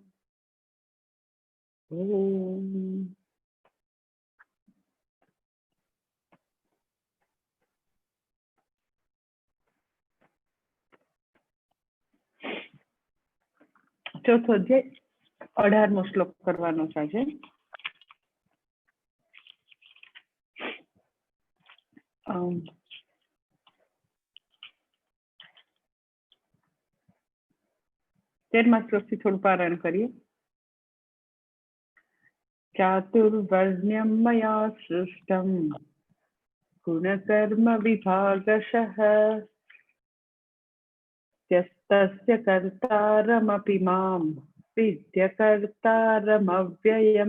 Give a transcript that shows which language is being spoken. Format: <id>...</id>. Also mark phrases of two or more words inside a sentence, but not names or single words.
<gu>ઓમ। ચોથો અધ્યાય 18મો શ્લોક કરવાનો છે। 13મા શ્લોકથી થોડું પારાયણ કરીએ।</gu> <sa>चातुर्वर्ण्यं मया सृष्टं गुणकर्म विभागशः यस्तस्य कर्तारमपि मां विद्यकर्तारमव्ययम्।</sa>